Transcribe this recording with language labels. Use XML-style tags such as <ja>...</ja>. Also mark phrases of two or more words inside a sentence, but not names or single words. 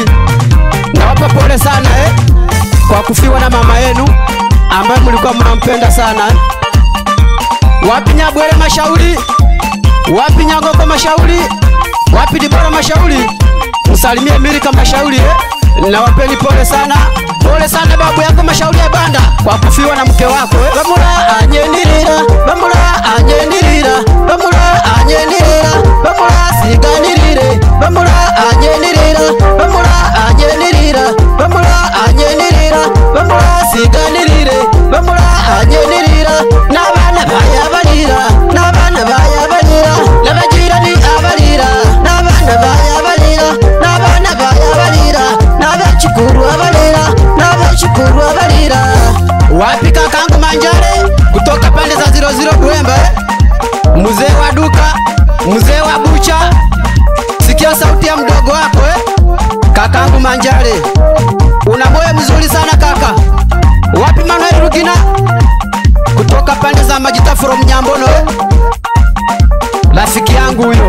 <sw>Nawapa pole sana kwa kufiwa na mama yenu ambaye mlikuwa mnampenda sana. Wapi Nyabwele Mashauri, wapi Nyangoko Mashauri, Wapi Dibora Mashauri? Msalimie Milika Mashauri Na wapeni pole sana. Pole sana babu yako Mashauri ya Banda kwa kufiwa na mke wako</sw> <suk>Bamula anyenirira, bamula anyenirira, bamula anyenirira, bamula siganirire, bamula anyenirira, bamula anyenirira, bamula anyenirira, bamula siganirire, bamula anyenirira. Nabana bayabalira, nabana bayabalira, nabajirani abalira, nabana bayabalira, nabana bayabalira, nabachukuru abalira, nabachukuru abalira.</suk> <sw>Wapi kakangu Manjare kutoka pande za 00 Buembe, mzee wa duka, mzee wa bucha, sikia sauti ya mdogo wako kakangu Manjare, una moyo mzuri sana kaka. Wapi Manuel Rugina kutoka pande za Majita from Nyambono, rafiki yangu huyo.</sw>